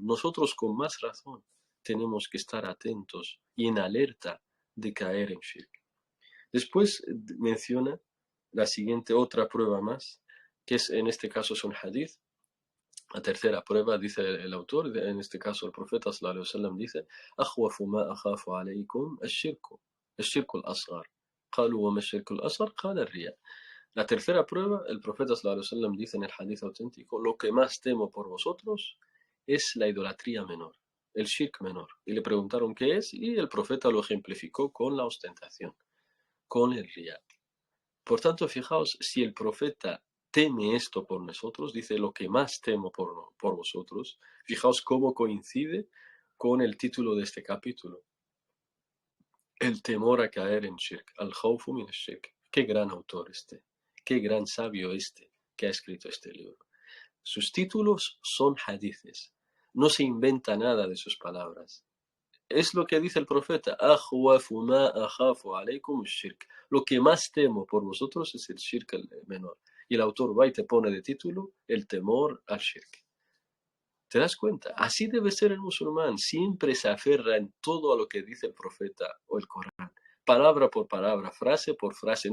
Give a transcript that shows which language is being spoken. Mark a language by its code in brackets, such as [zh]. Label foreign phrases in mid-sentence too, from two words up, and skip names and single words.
[es] Nosotros con más razón tenemos que estar atentos y en alerta de caer en shirk. Después menciona la siguiente otra prueba más, que es, en este caso es un hadith. La tercera prueba, dice el autor, en este caso el profeta [ar] صلى الله عليه وسلم [es] dice: [ar] أخوف ما أخاف عليكم الشرك الأصغر. قالوا وما الشرك الأصغر؟ قال الرياء. [es] La tercera prueba, el profeta [ar] صلى الله عليه وسلم [es] dice en el hadith auténtico: lo que más temo por vosotros es la idolatría menor, el shirk menor. Y le preguntaron qué es, y el profeta lo ejemplificó con la ostentación, con el riyad. Por tanto, fijaos, si el profeta teme esto por nosotros, dice lo que más temo por vosotros. Fijaos cómo coincide con el título de este capítulo. El temor a caer en shirk, [ar] الخوف من شرك. [es] Qué gran autor este, qué gran sabio este que ha escrito este libro. Sus títulos son hadices, no se inventa nada de sus palabras. Es lo que dice el profeta, [ar] "أخوف ما أخاف عليكم شرك". [es] Lo que más temo por vosotros es el shirk menor. Y el autor va y te pone de título el temor al shirk. ¿Te das cuenta? Así debe ser el musulmán. Siempre se aferra en todo a lo que dice el profeta o el Corán. Palabra por palabra, frase por frase.